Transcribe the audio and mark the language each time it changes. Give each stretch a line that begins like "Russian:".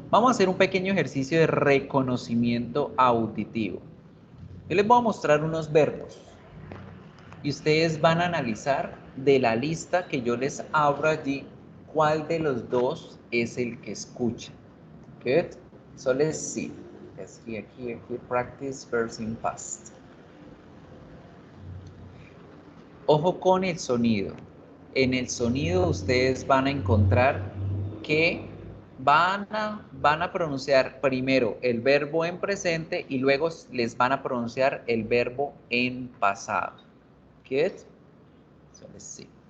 Spanish: Vamos a hacer un pequeño ejercicio de reconocimiento auditivo. Yo les voy a mostrar unos verbos y ustedes van a analizar de la lista que yo les abro allí cuál de los dos es el que escucha.
English: Good? So let's see. Let's here, practice verbs in past.
Spanish: Ojo con el sonido. En el sonido ustedes van a encontrar que van a pronunciar primero el verbo en presente y luego les van a pronunciar el verbo en pasado.
English: Good? So let's see.